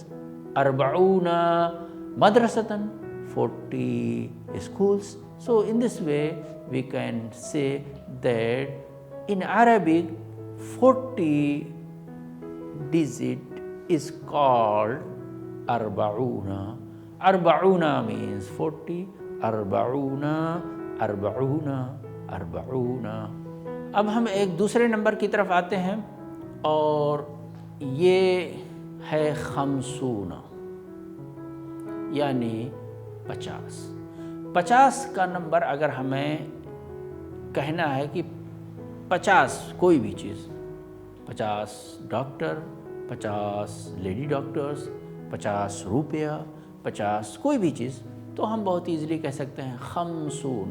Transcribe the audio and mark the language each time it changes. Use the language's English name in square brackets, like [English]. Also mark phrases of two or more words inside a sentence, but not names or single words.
[English] 40 مدرسة 40 schools. So in this way we can say that in Arabic 40 digit is called arbauna. Arbauna means 40. Arbauna, arbauna, arbauna. [Urdu] اب ہم ایک دوسرے نمبر کی طرف آتے ہیں اور یہ ہے 50 یعنی 50. 50 کا نمبر اگر ہمیں کہنا ہے کہ 50 کوئی بھی چیز، 50 ڈاکٹر، 50 [English] lady doctors, [Urdu] 50 روپیہ، 50 کوئی بھی چیز، تو ہم بہت ایزلی کہہ سکتے ہیں 50.